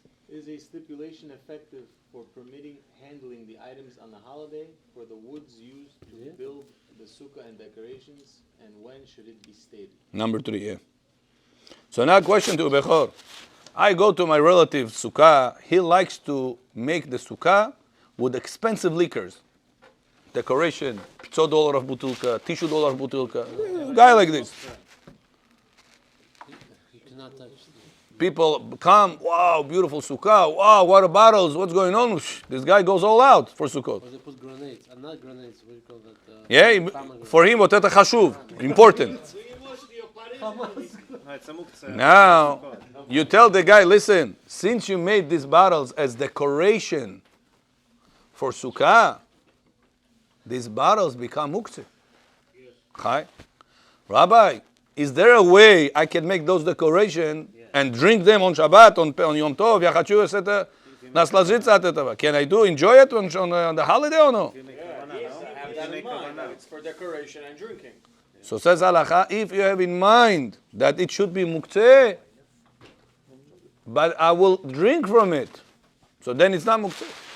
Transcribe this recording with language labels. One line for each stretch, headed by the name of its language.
English: Is a stipulation effective for permitting handling the items on the holiday for the woods used to build the sukkah and decorations, and when should it be stated? Number 3, yeah. So now question to Bechor. I go to my relative's sukkah. He likes to make the sukkah with expensive liquors. Decoration, $500 бутылка, $1000 бутылка. Guy like this. You cannot touch it. People come, wow, beautiful sukkah. Wow, what are bottles? What's going on? This guy goes all out for sukkot. Or they put grenades. Not grenades. What do you call that? Yeah, for him, what это חשוב, important. Now, you tell the guy, listen, since you made these bottles as decoration for sukkah, these bottles become muktzeh. Hi. Rabbi, is there a way I can make those decoration and drink them on Shabbat, on Yom Tov?
Russian: Я хочу это насладиться от этого.
English: Can I enjoy it on the holiday or no? Have that in mind. It's for decoration and drinking. So says halacha, if you have in mind that it should be muktzeh, but I will drink from it, so then it's not muktzeh.